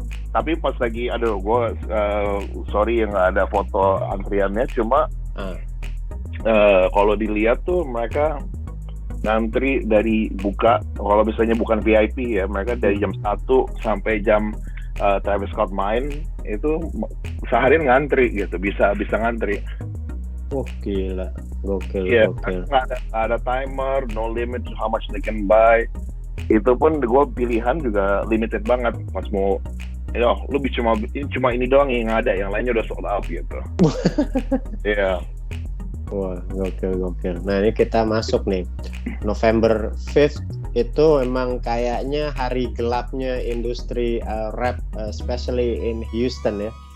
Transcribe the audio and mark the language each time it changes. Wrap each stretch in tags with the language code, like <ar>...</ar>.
<id>Tapi pas lagi, gue sorry yang nggak ada foto antriannya, cuma kalau dilihat tuh mereka ngantri dari buka, kalau misalnya bukan VIP ya, mereka dari jam 1 sampai jam Travis Scott main, itu seharian ngantri gitu, bisa ngantri. Gila. Gokil, Iya, gokil. nggak ada timer,</id> <en>no limit to how much they can buy.</en> <id>Itu pun gue pilihan juga limited banget. Pas mau, lu cuma ini doang yang ada, yang lainnya udah sold out gitu. Iya. Wah, gokil. Nah, ini kita masuk nih. November 5th itu emang kayaknya hari gelapnya industri rap,</id> <en>especially in Houston ya.</en>